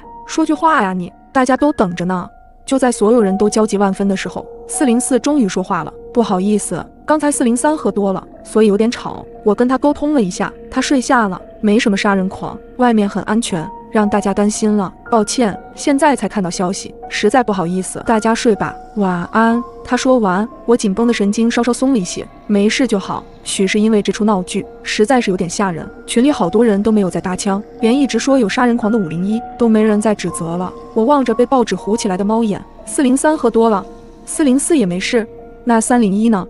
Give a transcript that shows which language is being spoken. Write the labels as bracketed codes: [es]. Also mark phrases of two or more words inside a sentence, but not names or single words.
[zh] 說句話呀你，大家都等着呢。就在所有人都焦急萬分的時候，404終於說話了。不好意思，剛才403喝多了，所以有點吵。我跟他溝通了一下，他睡下了，沒什麼殺人狂，外面很安全，讓大家擔心了，抱歉，現在才看到消息，實在不好意思，大家睡吧，晚安。他說完，我緊繃的神經稍稍鬆了一些，沒事就好。許是因為這出鬧劇實在是有點嚇人，群裡好多人都沒有再搭腔，連一直說有殺人狂的501都沒人再指責了。我望着被報紙糊起來的貓眼，403喝多了，404也沒事，那301呢？